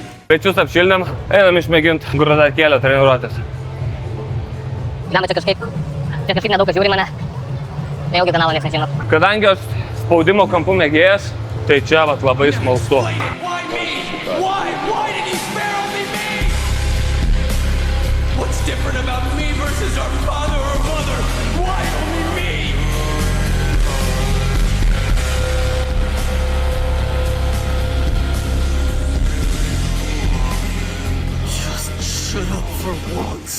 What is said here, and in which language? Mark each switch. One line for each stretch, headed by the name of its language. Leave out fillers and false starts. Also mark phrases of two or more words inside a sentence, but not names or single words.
Lithuanian: Pečius apšildėm, einam išmėginti grūdakėlio treniruotės. Lemba čia kažkaip nedaug kas žiūri mane. Nejaugi kanalo nieks nežino. Kadangi aš spaudimo kampų mėgėjas, tai čia vat labai smalsu.
English: Why me? Why did you spare only me? What's different about me versus our father or mother? Why only me? Just shut up for once.